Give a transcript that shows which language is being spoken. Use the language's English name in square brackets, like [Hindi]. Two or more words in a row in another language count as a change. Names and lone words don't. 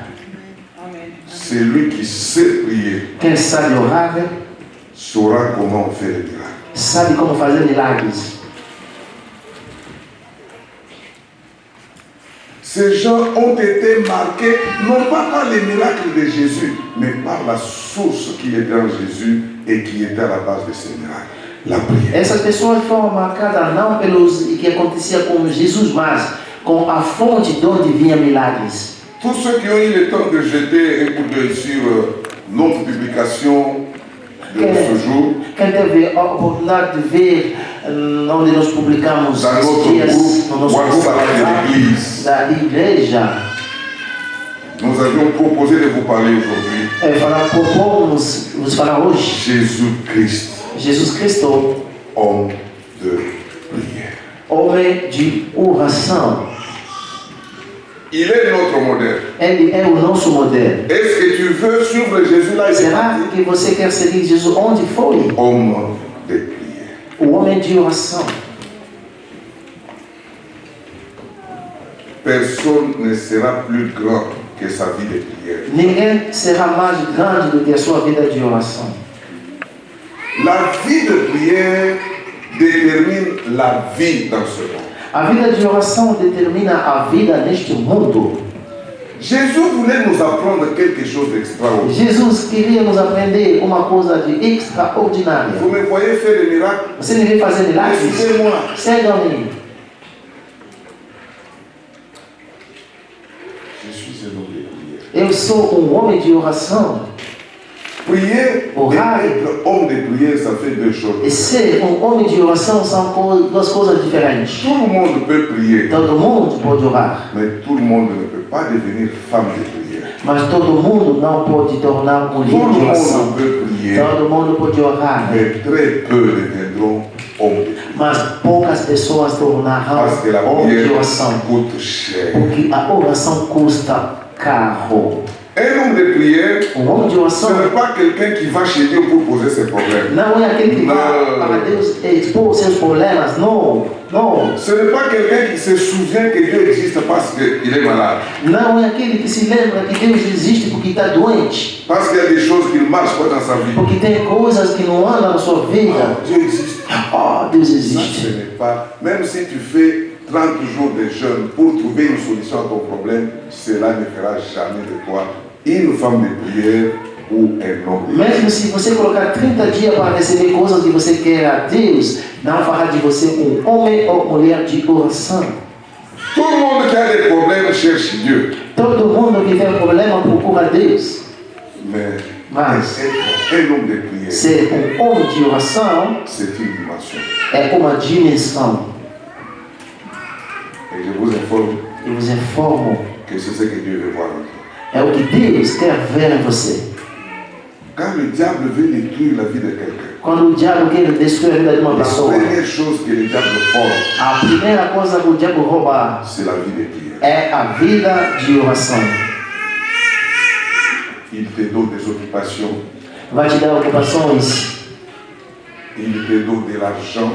[French] C'est lui qui sait prier, [Portuguese] Quem sabe orar [French] saura comment faire des miracles. [Portuguese] sabe como fazer milagres. [French] Ces gens ont été marqués non pas par les miracles de Jésus, mais par la source qui était en Jésus et qui était à la base de ces miracles, la prière. [Portuguese] Essas pessoas foram marcadas não pelos que acontecia com Jesus, mas com a fonte de onde vinha milagres. [French] Tous ceux qui ont eu le temps de jeter un coup d'œil sur notre publication de ce jour, [Portuguese] Quem teve a oportunidade de ver onde nós publicamos [French] dans [Portuguese] esses [French] notre [Portuguese] dias [French] groupe [Portuguese] no nosso [French] WhatsApp de l'Église, [Portuguese] da igreja, [French] nous avions proposé de vous parler aujourd'hui. [Portuguese] propomos vos falar hoje [French] Jésus-Christ, [Portuguese] Jesus Cristo, [French] homme de prière. [Portuguese] homem de oração. [French] Il est notre modèle. [Portuguese] Ele é o nosso modelo. [French] Est-ce que tu veux suivre Jésus là? Il est [Portuguese] Será [French] parti. [Portuguese] que você quer seguir Jesus onde foi? [French] Homme de prière. [Portuguese] O homem de oração. [French] Personne ne sera plus grand que sa vie de prière. [Portuguese] Ninguém será mais grande do que a sua vida de oração. [French] La vie de prière détermine la vie dans ce monde. [Portuguese] A vida de oração determina a vida neste mundo. [French] Jésus voulait nous apprendre quelque chose d'extraordinaire. [Portuguese] Jesus queria nos aprender uma coisa de extraordinária. [French] Vous me voyez faire des miracles? [Portuguese] Você me vê fazer milagres? [French] Suivez-moi. [Portuguese] Segue-me. [French] Je suis un homme de prière. [Portuguese] Eu sou homem de oração. [French] Prier [Portuguese] Orar. [French] et être homme de prière, ça fait deux [Portuguese] E [French] choses. [Portuguese] ser homem de oração são duas coisas diferentes. [French] Tout le monde peut prier, [Portuguese] Todo mundo pode orar, [French] mais tout le monde ne peut pas devenir femme de prière. [Portuguese] mas todo mundo não pode tornar [French] Tout [Portuguese] mulher de [French] le [Portuguese] oração. [French] monde peut prier, [Portuguese] Todo mundo pode orar, [French] mais très peu deviendront hommes de prière. [Portuguese] mas poucas pessoas tornarão [French] Parce que la [Portuguese] homem de [French] prière [Portuguese] oração, [French] coûte cher. [Portuguese] porque a oração custa caro. [French] Un homme de prière, [Portuguese] Homem de [French] ce [Portuguese] oração [French] n'est pas quelqu'un qui va chez Dieu pour poser ses problèmes. [Portuguese] não é aquele que vai Não. para Deus expor seus problemas, não, não. [French] Ce n'est pas quelqu'un qui se souvient que Dieu existe parce qu'il est malade. [Portuguese] Não é aquele que se lembra que Deus existe porque está doente, [French] Parce qu'il y a des choses qui ne marchent pas dans sa vie. [Portuguese] porque tem coisas que não andam na sua vida. [French] Ah, Dieu existe. [Portuguese] Oh, Deus [French] Ça, [Portuguese] existe. [French] ce n'est pas. Même si tu fais 30 jours de jeûne pour trouver une solution à ton problème, cela ne fera jamais de toi une femme de prière ou un homme de prière. [Portuguese] Mesmo se você colocar 30 dias para receber coisas que você quer a Deus, não fará de você homem ou mulher de oração. [French] Tout le monde qui a des problèmes cherche Dieu. [Portuguese] Todo mundo que tem problema procura Deus. [French] Mais [Portuguese] Mas [French] être un homme de prière, [Portuguese] ser homem de oração [French] c'est une dimension. [Portuguese] é uma dimensão. [French] Et je vous informe [Portuguese] Eu vos informo, [French] que c'est ce que Dieu veut voir en toi. [Portuguese] é o que Deus quer ver em você. [French] Quand le diable veut détruire la vie de quelqu'un, [Portuguese] Quando o diabo quer destruir a vida de uma [French] la [Portuguese] pessoa, [French] première chose que le diable vole, [Portuguese] a primeira coisa que o diabo rouba [French] c'est la vie de prière. [Portuguese] é a vida de oração. [French] Il te donne des occupations, [Portuguese] Vai te dar ocupações, [French] il te donne de l'argent,